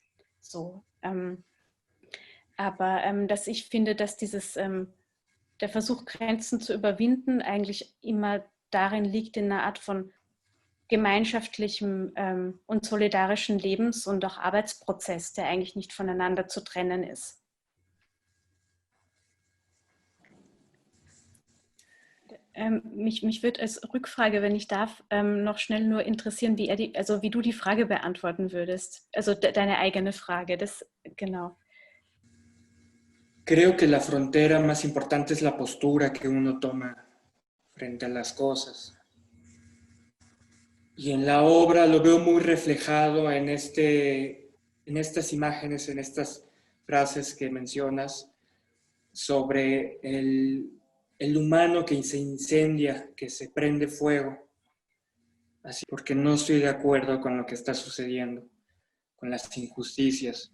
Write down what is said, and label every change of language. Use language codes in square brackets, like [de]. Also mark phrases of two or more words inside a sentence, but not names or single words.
[de] So, aber dass ich finde, dass der Versuch, Grenzen zu überwinden, eigentlich immer darin liegt, in einer Art von gemeinschaftlichem und solidarischen Lebens- und auch Arbeitsprozess, der eigentlich nicht voneinander zu trennen ist. Mich würde als Rückfrage, wenn ich darf, noch schnell nur interessieren, wie du die Frage beantworten würdest. Also deine eigene Frage, genau. [es] Creo que la frontera más importante es la postura que uno toma frente a las cosas. Y en la obra lo veo muy reflejado en estas imágenes, en estas frases que mencionas sobre el humano que se incendia, que se prende fuego, así porque no estoy de acuerdo con lo que está sucediendo, con las injusticias.